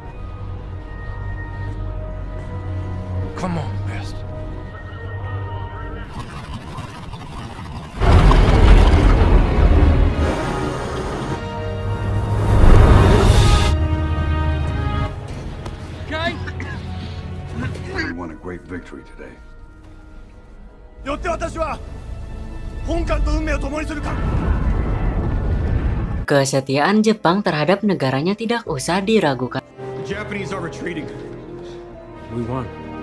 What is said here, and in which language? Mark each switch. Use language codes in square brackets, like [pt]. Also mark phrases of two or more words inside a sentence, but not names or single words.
[en] Come on, Best. We won a great victory today. [ja] よって私は本艦と運命を共にするか。 [id] Kesetiaan Jepang terhadap negaranya tidak usah diragukan. [en] The Japanese are retreating. We won.